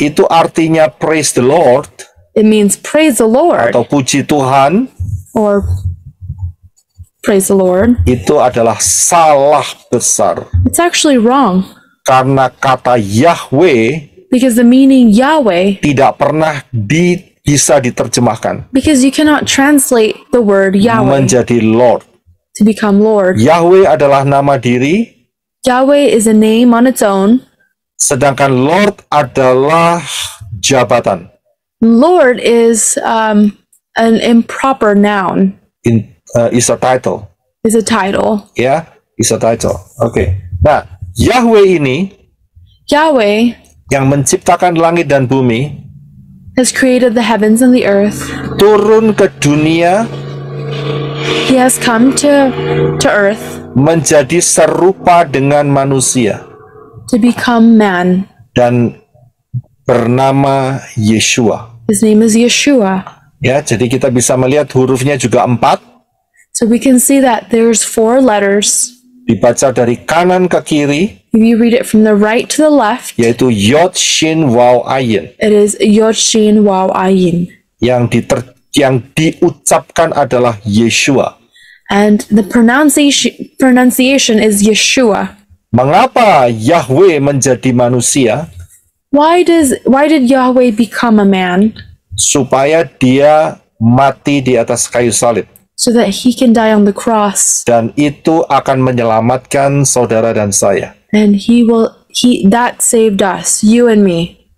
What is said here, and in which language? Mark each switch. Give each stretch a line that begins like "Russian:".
Indonesian: itu artinya
English: praise the Lord it means praise the Lord
Indonesian: atau puji Tuhan,
English: or praise the Lord.
Indonesian: itu adalah salah besar.
English: It's actually wrong.
Indonesian: Karena kata Yahweh
English: because the meaning Yahweh,
Indonesian: tidak pernah bisa diterjemahkan
English: because you cannot translate the word Yahweh
Indonesian: menjadi Lord.
English: to become Lord.
Indonesian: Yahweh adalah nama diri,
English: Yahweh is a name on its own.
Indonesian: sedangkan Lord adalah jabatan.
English: Lord is an improper noun, Is a title. is a title.
Indonesian: Ya,
English: is a title.
Indonesian: Oke. Nah, Yahweh ini
English: Yahweh
Indonesian: yang menciptakan langit dan bumi
English: has created the heavens and the earth.
Indonesian: turun ke dunia
English: He has come to earth
Indonesian: menjadi serupa dengan manusia
English: to become man.
Indonesian: dan bernama Yeshua.
English: His name is Yeshua.
Indonesian: Ya, jadi kita bisa melihat hurufnya juga 4,
English: So we can see that there's 4 letters.
Indonesian: dibaca dari kanan ke kiri,
English: If you read it from the right to the left,
Indonesian: yaitu Yod, Shin, Waw, Ayin.
English: it is Yod Shin Waw Ayin.
Indonesian: Yang diucapkan adalah Yeshua.
English: And the pronunciation is Yeshua.
Indonesian: Mengapa Yahweh menjadi manusia?
English: Why did Yahweh become a man?
Indonesian: Supaya dia mati di atas kayu salib.
English: So that he can die on the cross.
Indonesian: Dan itu akan menyelamatkan saudara dan saya.
English: And that saved us, you and me.